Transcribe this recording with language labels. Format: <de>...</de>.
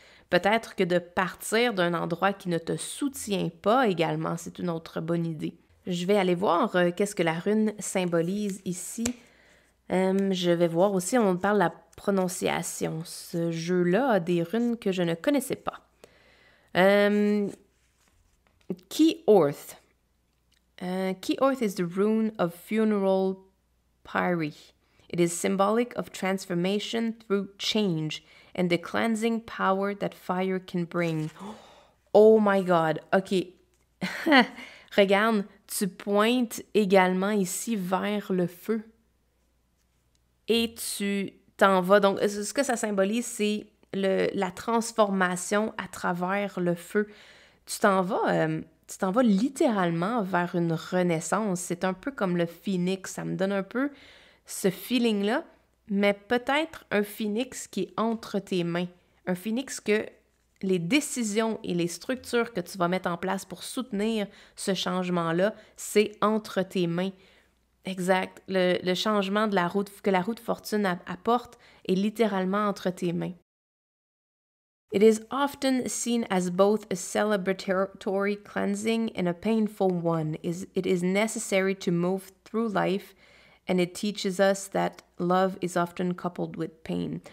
<fr>Peut-être que de partir d'un endroit qui ne te soutient pas également, c'est une autre bonne idée. Je vais aller voir qu'est-ce que la rune symbolise ici. Je vais voir aussi, on parle de la prononciation. Ce jeu-là a des runes que je ne connaissais pas. Ki-Orth.</fr> <en>Ki-Orth is the rune of funeral pyre. It is symbolic of transformation through change and the cleansing power that fire can bring. Oh my God! OK.</en> <fr>Regarde, tu pointes également ici vers le feu. Et tu t'en vas. Donc, ce que ça symbolise, c'est la transformation à travers le feu. Tu t'en vas littéralement vers une renaissance. C'est un peu comme le phénix. Ça me donne un peu ce feeling-là, mais peut-être un phénix qui est entre tes mains. Un phénix que les décisions et les structures que tu vas mettre en place pour soutenir ce changement-là, c'est entre tes mains. Exact. Le changement que la roue de fortune apporte est littéralement entre tes mains.</fr> <en>It is often seen as both a celebratory cleansing and a painful one. It is necessary to move through life, and it teaches us that love is often coupled with pain.</en>